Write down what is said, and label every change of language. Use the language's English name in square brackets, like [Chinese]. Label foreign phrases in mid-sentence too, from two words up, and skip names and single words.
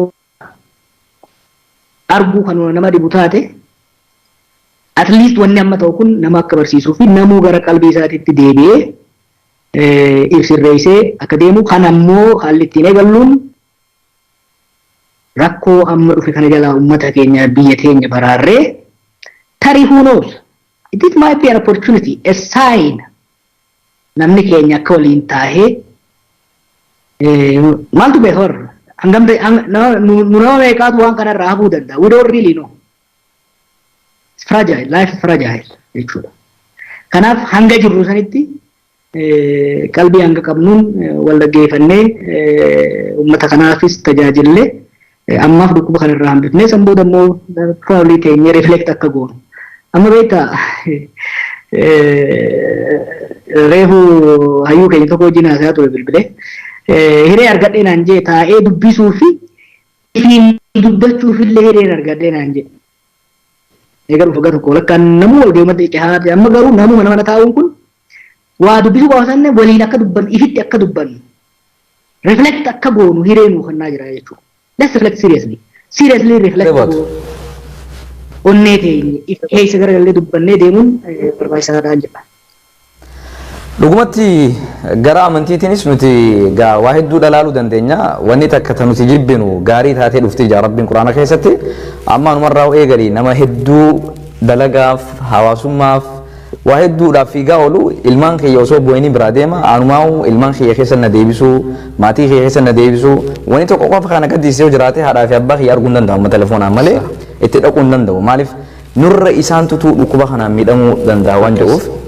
[Oromo] arguu kan nama dhibu taate [English] at least [Oromo] wanni amma ta'u kun nama akka barsiisuu fi namuu gara qalbii isaatiitti deebi'ee ibsirreessee akka deemu kan ammoo haalli ittiin eegalluun rakkoo amma dhufe kana jalaa uummata keenya biyya teenya baraarree tarii [English] who knows it might be an opportunity a sign [Oromo] namni keenya akka waliin taahee maaltu beekor nu nama meeqaatu waan kanarraa hafuu danda'a [English] we don't really know it's fragile, life fragile [Oromo] jechuudha. Kanaaf hanga jirru sanitti qalbii hanga qabnuun wal dhaggeeffannee uummata kanaafis tajaajillee ammaaf dhukkuba kanarraa hambifnee san booda immoo probably teenyee reflect akka goonu. Amma beektaa reefu hayyuu keenya tokko wajjin haasaa ture bilbilee hiree argadhee naan jee taa'ee dubbisuu fi dubbachuuf illee hireen argadhee naan jee. Egaa dhufa gara tokko lakkaan namuu wal deematti dhiyaate amma garuu namuu mana taa'uun kun waa dubbisuu baasanne waliin akka dubbannu ifitti akka dubbannu reflect akka goonu hireenuu kannaa jira jechuudha. [English] Let's reflect seriously reflect goonu. [Oromo] Onnee teenye keessa garagallee dubbannee deemuun barbaachisaadha jedha. Dhugumatti gara amantiitiinis nuti gaa waa hedduu dhalaaluu dandeenya. Wanni takka nuti jibbinu gaarii taatee dhufti ija Rabbiin Quraana keessatti amma numarraa eegalii nama hedduu dalagaaf hawaasummaaf waa hedduudhaaf fiigaa oolu ilmaan kiyya osoo bu'anii biraa deema anumaa ilmaan kiyya keessa na deebisuu maatii kiyya keessa na deebisuu wanni tokko qofa kana gaddisiisee jiraate haadhaa fi abbaa kiyya arguu hin danda'u amma telefoonaan malee itti dhaquu hin danda'u maaliif nurra isaan tutuu dhukkuba kanaan miidhamuu danda'a waan jedhuuf